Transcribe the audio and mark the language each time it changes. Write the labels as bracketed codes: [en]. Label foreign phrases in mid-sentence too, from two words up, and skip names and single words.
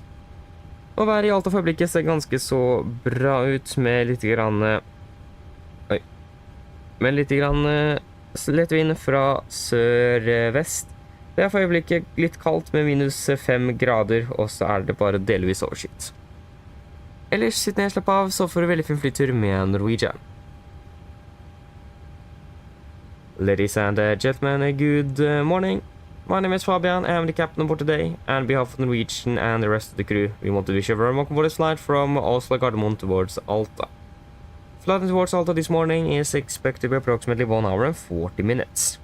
[no] Og været i Alta for øyeblikket ser ganske så bra ut med litt grann lett vind fra sør-vest. Det er for øyeblikket litt kaldt med -5 grader, og så er det bare delvis overskyet. Ellers sitt ned, slapp av, så får du veldig fin flytur med Norwegian. [en] Ladies and gentlemen, good morning. My name is Fabian, I am the captain aboard today, and on behalf of Norwegian and the rest of the crew, we want to wish you a very welcome aboard this flight from Oslo Norwegian towards Alta. Flight towards Alta this morning is expected to be approximately 1 hour and 40 minutes.